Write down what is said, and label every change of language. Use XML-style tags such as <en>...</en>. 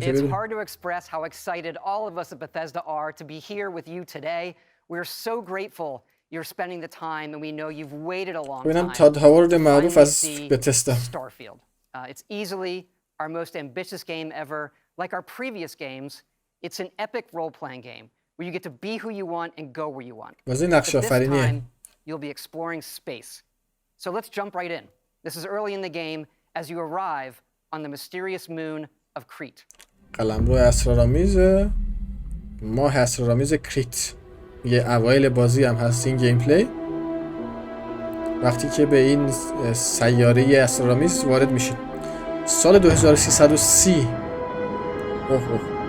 <en>It's hard to express how excited all of us at Bethesda are to be here with you today. We're so grateful you're spending the time and we know you've waited a long time.</en> <fa>ببینم تاد هاوارد معروف از بتسدا.</fa> <en>Starfield. It's easily our most ambitious game ever. Like our previous games, it's an epic role-playing game where you get to be who you want and go where you want.</en> <fa>بازی نقش آفرینیه.</fa> <en>You'll be exploring space. So let's jump right in. This is early in the game as you arrive on the mysterious moon of Crete.</en> <fa>قلمرو اسرارآمیز ماه اسرارآمیز کریت. یه اوایل بازی هم هست این گیم پلی. وقتی که به این سیاره اسرارآمیز وارد میشید. سال 2330. اوه.</fa>